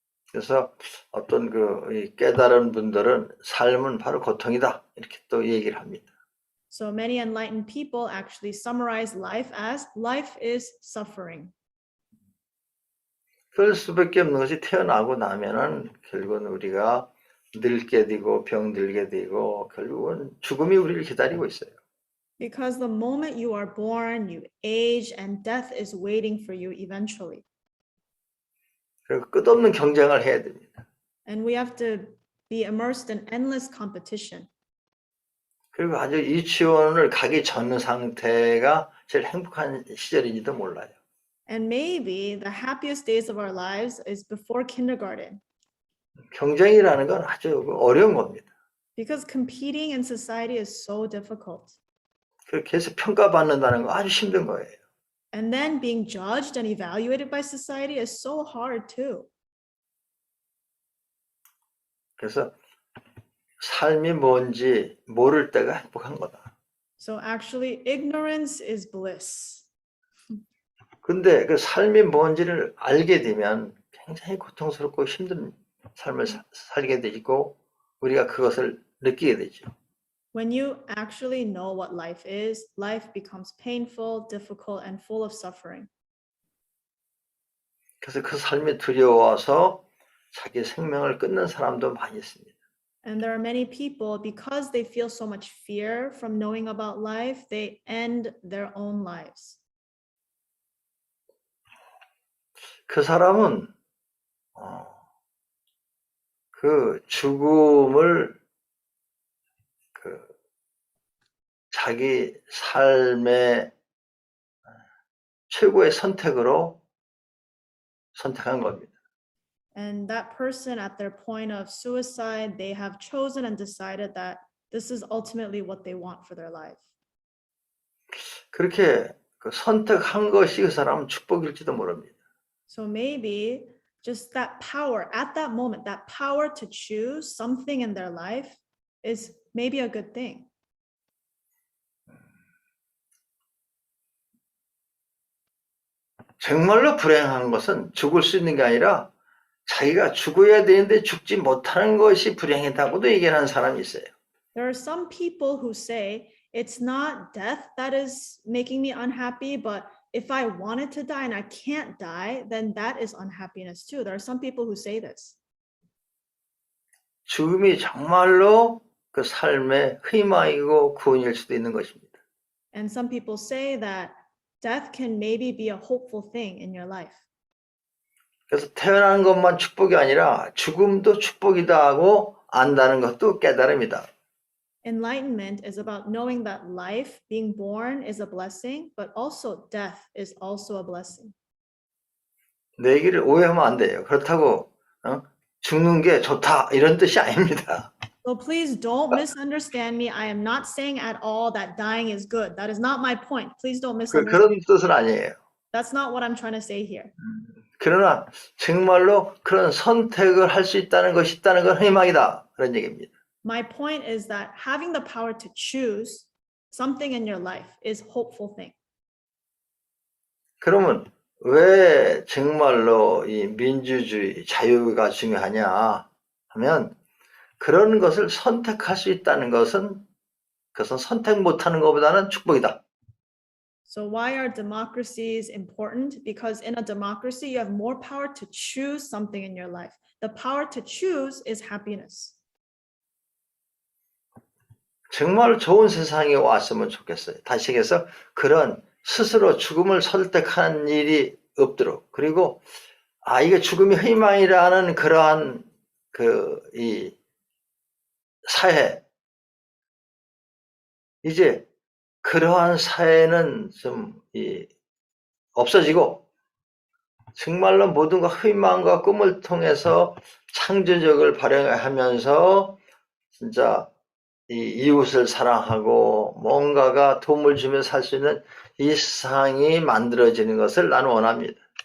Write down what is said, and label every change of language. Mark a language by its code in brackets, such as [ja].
[ko] 그래서 어떤 이 깨달은 분들은 삶은 바로 고통이다 이렇게 또 얘기를 합니다. [en] So many enlightened people actually summarize life as life is suffering. [ko] 그럴 수밖에 없는 것이 태어나고 나면은 결국은 우리가 늙게 되고 병들게 되고 결국은 죽음이 우리를 기다리고 있어요. [en] Because the moment you are born, you age, and death is waiting for you eventually. [ko] 그리고 끝없는 경쟁을 해야 됩니다. [en] And we have to be immersed in endless competition. [ko] 그리고 아주 유치원을 가기 전 상태가 제일 행복한 시절인지도 몰라요. [en] And maybe the happiest days of our lives is before kindergarten. [ko] 경쟁이라는 건 아주 어려운 겁니다. [en] Because competing in society is so difficult. [ko] 그렇게 해서 평가받는다는 건 아주 힘든 거예요. [en] And then being judged and evaluated by society is so hard too. [ko] 그래서 삶이 뭔지 모를 때가 행복한 거다. [en] So actually, ignorance is bliss. [ko] 근데 그 삶이 뭔지를 알게 되면 굉장히 고통스럽고 힘든 삶을 살게 되고 우리가 그것을 느끼게 되죠. [en] When you actually know what life is, life becomes painful, difficult, and full of suffering. [ko] 그래서 그 삶이 두려워서 자기 생명을 끊는 사람도 많이 있습니다. [en] And there are many people, because they feel so much fear from knowing about life, they end their own lives. [ko] 그 사람은 그 죽음을 자기 삶의 최고의 선택으로 선택한 겁니다. [en] And that person at their point of suicide, they have chosen and decided that this is ultimately what they want for their life. [ko] 그렇게 그 선택한 것이 그 사람은 축복일지도 모릅니다. [en] So maybe just that power at that moment, that power to choose something in their life is maybe a good thing. [ko] 정말로 불행한 것은 죽을 수 있는 게 아니라 자기가 죽어야 되는데 죽지 못하는 것이 불행하다고도 얘기하는 사람이 있어요. [en] There are some people who say it's not death that is making me unhappy, but if I wanted to die and I can't die, then that is unhappiness too. There are some people who say this. [ko] 죽음이 정말로 그 삶의 희망이고 구원일 수도 있는 것입니다. [en] And some people say that death can maybe be a hopeful thing in your life. [ko] 그래서 태어나는 것만 축복이 아니라 죽음도 축복이다 하고 안다는 것도 깨달음이다. [en] Enlightenment is about knowing that life, being born, is a blessing, but also death is also a blessing. [ko] 내 얘기를 오해하면 안 돼요. 그렇다고 죽는 게 좋다 이런 뜻이 아닙니다. [en] So please don't misunderstand me. I am not saying at all that dying is good. That is not my point. Please don't misunderstand. [ko] 그런 뜻은 아니에요. [en] That's not what I'm trying to say here. [ko] 그러나 정말로 그런 선택을 할 수 있다는 것이 있다는 건 희망이다. 그런 얘기입니다. [en] My point is that having the power to choose something in your life is a hopeful thing. [ko] 그러면 왜 정말로 이 민주주의, 자유가 중요하냐 하면 그런 것을 선택할 수 있다는 것은 그것은 선택 못하는 것보다는 축복이다. [en] So why are democracies important? Because in a democracy, you have more power to choose something in your life. The power to choose is happiness. [ko] 정말 좋은 세상에 왔으면 좋겠어요. 다시 얘기해서 그런 스스로 죽음을 선택하는 일이 없도록. 그리고 이게 죽음이 희망이라는 그러한 이 사회, 이제 그러한 사회는 좀 없어지고 정말로 모든 것 희망과 꿈을 통해서 창조력을 발휘하면서 진짜 이웃을 사랑하고 뭔가가 도움을 주며 살 수 있는 이 세상이 만들어지는 것을 나는 원합니다.